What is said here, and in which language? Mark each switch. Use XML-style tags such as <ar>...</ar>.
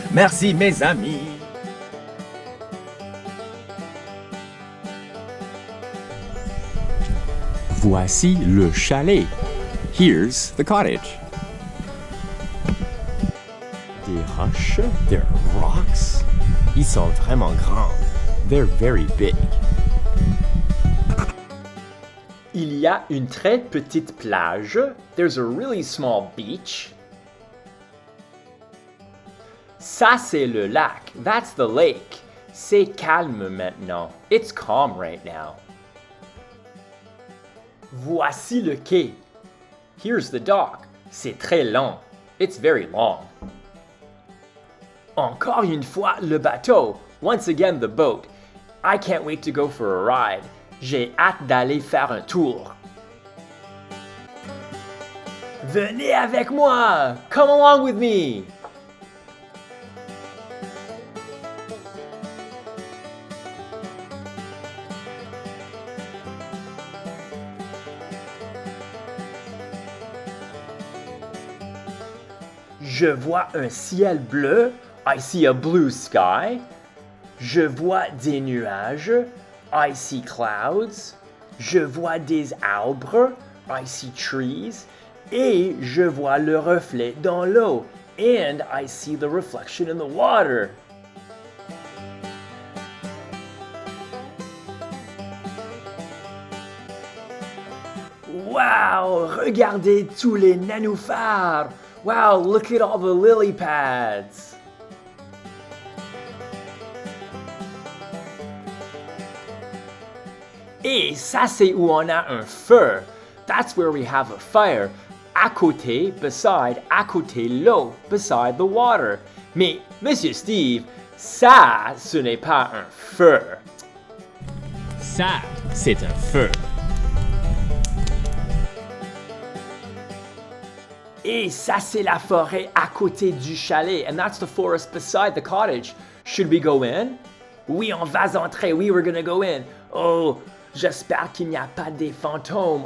<fr>Merci mes amis! Voici le chalet.</fr> <en>Here's the cottage.</en> <fr>Des roches,</fr> <en>they're rocks.</en> <fr>Ils sont vraiment grands.</fr> <en>They're very big.</en> <fr>Il y a une très petite plage.</fr> <en>There's a really small beach.</en> <fr>Ça c'est le lac.</fr> <en>That's the lake.</en> <fr>C'est calme maintenant.</fr> <en>It's calm right now.</en> <fr>Voici le quai.</fr> <en>Here's the dock.</en> <fr>C'est très long.</fr> <en>It's very long.</en> <fr>Encore une fois, le bateau.</fr> <en>Once again, the boat. I can't wait to go for a ride.</en> <fr>J'ai hâte d'aller faire un tour. Venez avec moi!</fr> <en>Come along with me!</en> <fr>Je vois un ciel bleu.</fr> <en>I see a blue sky.</en> <fr>Je vois des nuages.</fr> <en>I see clouds.</en> <fr>Je vois des arbres.</fr> <en>I see trees.</en> <fr>Et je vois le reflet dans l'eau.</fr> <en>And I see the reflection in the water. Wow!</en> <fr>Regardez tous les nénuphars!</fr> <en>Wow, look at all the lily pads!</en> <fr>Et ça c'est où on a un feu.</fr> <en>That's where we have a fire.</en> <fr>À côté,</fr> <en>beside,</en> <fr>à côté l'eau,</fr> <en>beside the water.</en> <fr>Mais, Monsieur Steve, ça, ce n'est pas un feu. Ça, c'est un feu. Et ça, c'est la forêt à côté du chalet.</fr> <en>And that's the forest beside the cottage. Should we go in?</en> <fr>Oui, on va entrer. Oui,</fr> <en>we're gonna go in.</en> <fr>Oh, j'espère qu'il n'y a pas des fantômes.</fr>